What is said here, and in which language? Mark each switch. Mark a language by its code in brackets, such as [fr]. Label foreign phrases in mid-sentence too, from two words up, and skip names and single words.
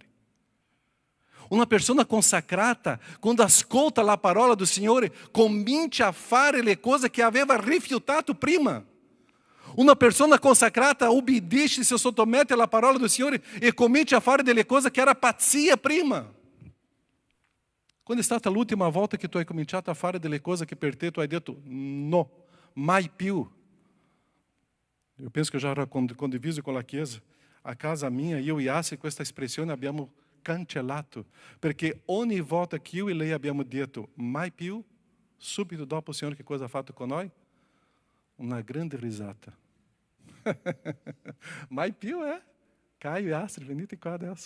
[it] Una persona consacrata, quando ascolta la parola do Signore, comincia a fare le cose che aveva rifiutato prima. Una persona consacrata obbedisce, si sottomette alla parola do Signore e comincia a fare delle cose che era pazzia prima. Quando è stata l'ultima volta che tu hai cominciato a fare delle cose che per te tu hai detto no, mai più? [pt] Eu penso que eu já condiviso com a Chiesa. [it] A casa minha, io e Assi, questa espressione abbiamo cancellato, perché ogni volta che io e lei abbiamo detto mai più, subito dopo o Signore che cosa ha fatto con noi? Una grande risata. Mai più Caio e Astrid, venite qua adesso.